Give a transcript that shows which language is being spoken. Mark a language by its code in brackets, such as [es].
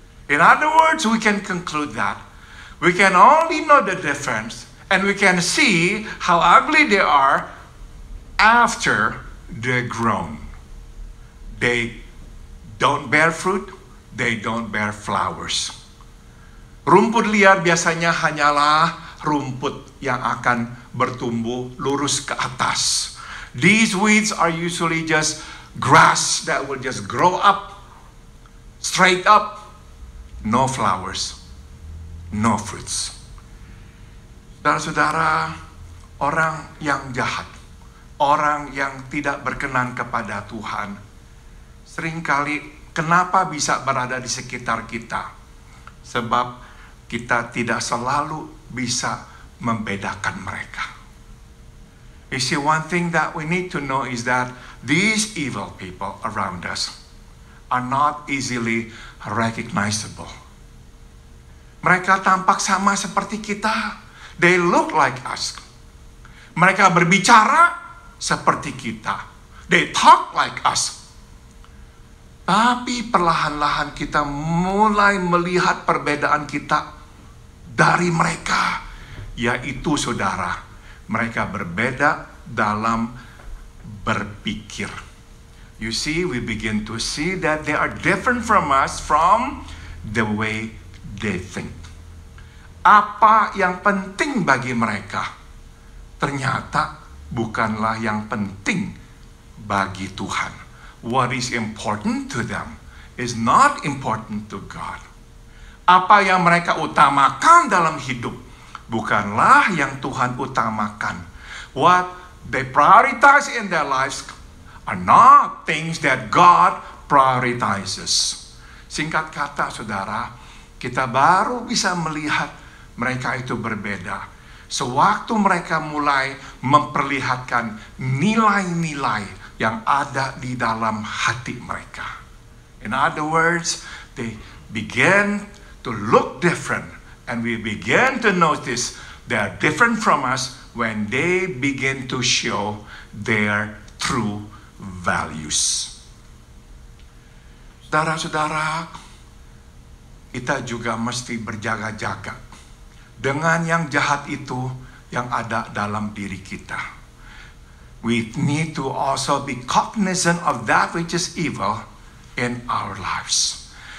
[en] In other words, we can conclude that we can only know the difference and we can see how ugly they are after they're grown. They don't bear fruit, they don't bear flowers. [id] Rumput liar biasanya hanyalah rumput yang akan bertumbuh lurus ke atas. [en] These weeds are usually just grass that will just grow up, straight up, no flowers, no fruits. [id] Saudara-saudara, orang yang jahat, orang yang tidak berkenan kepada Tuhan, seringkali kenapa bisa berada di sekitar kita? Sebab kita tidak selalu bisa membedakan mereka. [en] You see, one thing that we need to know is that these evil people around us are not easily recognizable. [id] Mereka tampak sama seperti kita. [en] They look like us. [id] Mereka berbicara seperti kita. [en] They talk like us. [id] Tapi perlahan-lahan kita mulai melihat perbedaan kita dari mereka, yaitu saudara, mereka berbeda dalam berpikir. [en] You see, we begin to see that they are different from us from the way they think. [id] Apa yang penting bagi mereka ternyata bukanlah yang penting bagi Tuhan. [en] What is important to them is not important to God. [id] Apa yang mereka utamakan dalam hidup bukanlah yang Tuhan utamakan. [en] What they prioritize in their lives are not things that God prioritizes. [id] Singkat kata, saudara, kita baru bisa melihat mereka itu berbeda sewaktu mereka mulai memperlihatkan nilai-nilai yang ada di dalam hati mereka. [en] In other words, they begin to look different, and we begin to notice they are different from us when they begin to show their true values. [id] Saudara-saudara, kita juga mesti berjaga-jaga dengan yang jahat itu yang ada dalam diri kita. [en] We need to also be cognizant of that which is evil in our lives.